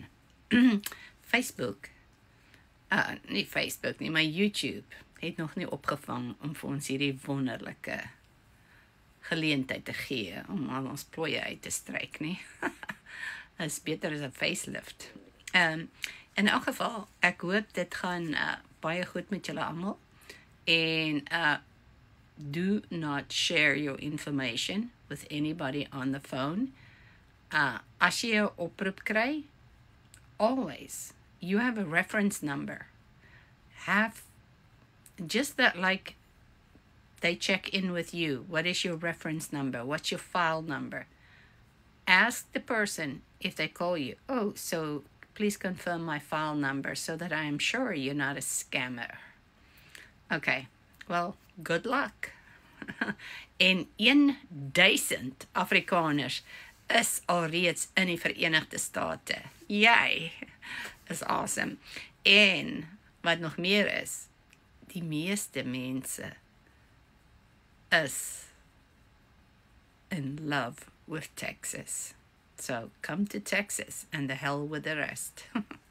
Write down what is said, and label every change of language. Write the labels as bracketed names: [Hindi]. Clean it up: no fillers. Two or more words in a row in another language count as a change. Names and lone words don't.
[Afrikaans] Facebook, nie Facebook nie, maar YouTube het nog nie opgevang om vir ons hierdie wonderlike geleentheid te gee om al ons plooie uit te stryk nie. Is beter as 'n facelift. In elk geval, ek hoop dit gaan baie goed met julle almal. [English] En do not share your information with anybody on the phone. [Afrikaans] As jy 'n oproep kry, [English] always, you have a reference number. Have just that, like they check in with you. What is your reference number? What's your file number? Ask the person if they call you, oh, so please confirm my file number so that I am sure you're not a scammer. Okay, well, good luck. [Afrikaans] En 1000 Afrikaners is alreeds in die Verenigde State. Yay, is awesome. En wat nog meer is, die meeste mense is [English] in love with Texas. So come to Texas and the hell with the rest.